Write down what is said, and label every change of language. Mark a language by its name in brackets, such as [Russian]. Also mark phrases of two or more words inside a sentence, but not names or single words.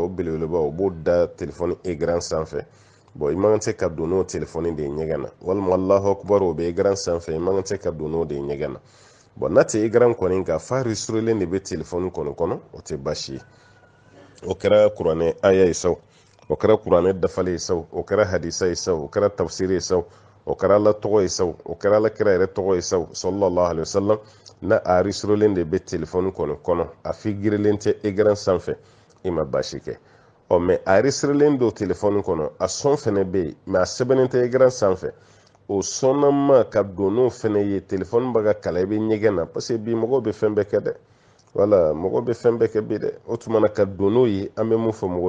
[Bambara] o belebeleba o b'o da telefɔni écran sanfɛ i man se ka don n'o telefɔni de ye ɲɛgɛn na walima [Arabic] الله أكبر [Bambara] o bɛ écran sanfɛ i man se ka don n'o de ye ɲɛgɛn na n'a tɛ écran kɔni kan fa enregistrelen de bɛ telefɔni kɔnɔ o tɛ baasi ye o kɛra kuranɛ aya ye sa o kɛra kuranɛ dafalen ye sa o kɛra hadisa ye sa o kɛra tafsiri ye sa o kɛra ala tɔgɔ ye sa o kɛra ala kira yɛrɛ tɔgɔ ye sa [Arabic] صلى الله عليه وسلم [Bambara] na a enregistrelen de bɛ telefɔni kɔnɔ a figirilen tɛ écran sanfɛ i ma baasi kɛ mɛ a enregistrelen don telefɔni kɔnɔ a sɔn fɛnɛ bɛ yen mɛ a sɛbɛnnen tɛ écran sanfɛ o sɔnnama ka don n'o fɛnɛ ye telefɔni bɛ ka kala i bɛ ɲɛgɛn na [French] parce que [Bambara] bi mɔgɔw bɛ fɛn bɛɛ kɛ dɛ wala mɔgɔ bɛ fɛn bɛɛ kɛ bi dɛ o tuma na ka don n'o ye an bɛ mun fɔ mɔgɔw